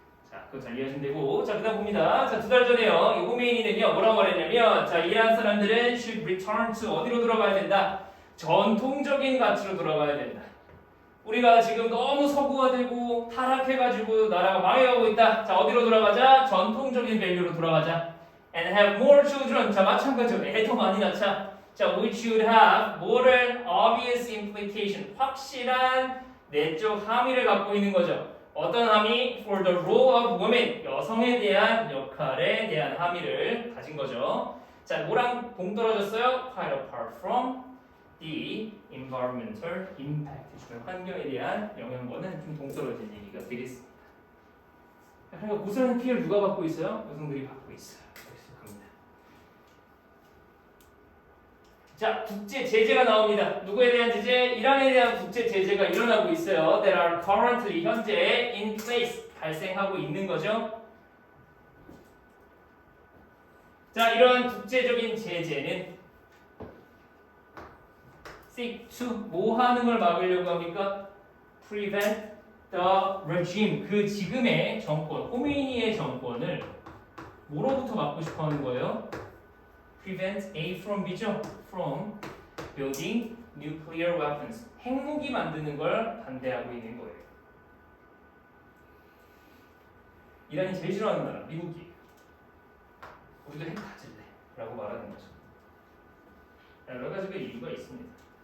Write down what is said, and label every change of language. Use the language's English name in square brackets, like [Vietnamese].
[Korean] 자, 그거 잘 이해하시면 되고. 자, 그다음 봅니다. 자, 2달 전에요. 이 호메이니는요 뭐라고 말했냐면, 자, 이란 사람들은 [English] should return to [Korean] 어디로 돌아가야 된다? 전통적인 가치로 돌아가야 된다. 우리가 지금 너무 서구화되고 타락해가지고 나라가 망해가고 있다. 자, 어디로 돌아가자? 전통적인 밸류로 돌아가자. [English] And have more children. [Korean] 자, 마찬가지로 애 더 많이 낳자. [English] 자, which should have [Korean] 뭐를 [English] obvious implication. [Korean] 확실한 내적 함의를 갖고 있는 거죠. 어떤 함의? [English] For the role of women. [Korean] 여성에 대한 역할에 대한 함의를 가진 거죠. 자, 뭐랑 동떨어졌어요? [English] Quite apart from the environmental impact. [Korean] 환경에 대한 영향과는 좀 동떨어진 얘기가 되겠습니다. 그러니까 고스란히 피해를 누가 받고 있어요? 여성들이 받고 있어요. 자, 국제 제재가 나옵니다. 누구에 대한 제재? 이란에 대한 국제 제재가 일어나고 있어요. [English] That are currently [Korean] 현재 [English] in place [Korean] 발생하고 있는 거죠. 자, 이러한 국제적인 제재는 [English] seek to [Korean] 뭐 하는 걸 막으려고 합니까? [English] Prevent the regime [Korean] 그 지금의 정권, 호메이니의 정권을 뭐로부터 막고 싶어 하는 거예요? [English] Prevent A from B죠. From building nuclear weapons. [Korean] 핵무기 만드는 걸 반대하고 있는 거예요. 이란이 제일 싫어하는 나라, 미국이. 우리도 핵 가질래 라고 말하는 거죠. 여러 가지가 이유가 있습니다.